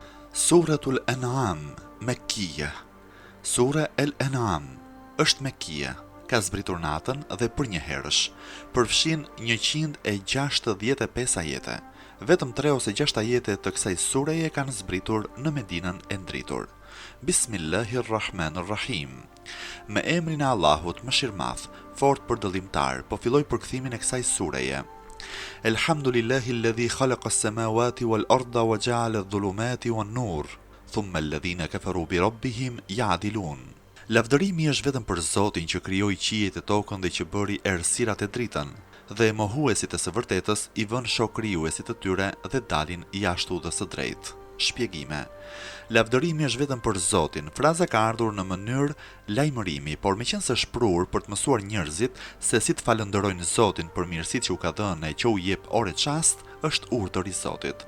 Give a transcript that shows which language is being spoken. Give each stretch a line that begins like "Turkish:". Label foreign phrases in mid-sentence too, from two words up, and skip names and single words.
Albanian: Suratul An'am, Mekkia. Sura El An'am është Mekkia, ka zbritur natën dhe për një herësh, përfshin 165 ajete. Vetëm 3 ose 6 ajete të kësaj sureje kanë zbritur në Medinën e ndritur. Bismillahirrahmanirrahim. Me emrin e Allahut mëshirmadh, fort përdëllimtar, po filloj përkthimin e kësaj sureje.
Arabic: الحمد لله الذي خلق السماوات والأرض وجعل الظلمات والنور، ثم الذين كفروا بربهم يعدلون.
Albanian: Lavdërimi është vetëm për Zotin që krijoi qiejt e tokën dhe që bëri errësirat e dritën, dhe mohuesit e së vërtetës i vën shok krijuesit të tyre dhe dalin jashtë udhës së drejtë. Shpjegime. Lavdërimi është vetëm për Zotin. Fraza ka ardhur në mënyrë lajmërimi, por meqense është prur për të mësuar njerëzit se si të falënderojnë Zotin për mirësitë që u ka dhënë e që u jep ore çast, është urdhër i Zotit.